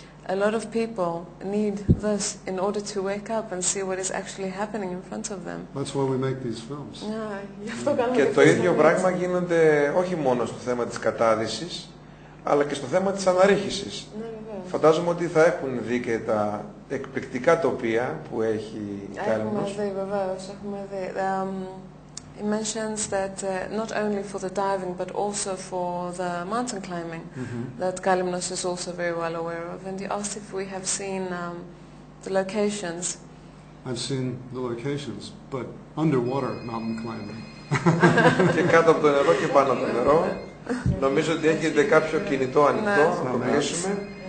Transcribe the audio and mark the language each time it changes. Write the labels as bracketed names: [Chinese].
[English] A lot of people need this in order to wake up and see what is actually happening in front of them. That's why we make these films. [Greek] Και το ίδιο πράγμα γίνεται όχι μόνο στο θέμα της κατάδυσης, αλλά και στο θέμα της αναρρίχησης. Φαντάζομαι ότι θα έχουν δει και τα εκπληκτικά τοπία που έχει η Κάλυμνος. Έχουμε δει, βεβαίως, έχουμε δει. [English] He mentions that not only for the diving but also for the mountain climbing, that Kalymnos is also very well aware of. And he asked if we have seen the locations. I've seen the locations, but underwater mountain climbing. [Greek] Και κάτω από το νερό και πάνω από το νερό. Νομίζω ότι έχετε κάποιο κινητό ανοιχτό, να το κλείσουμε.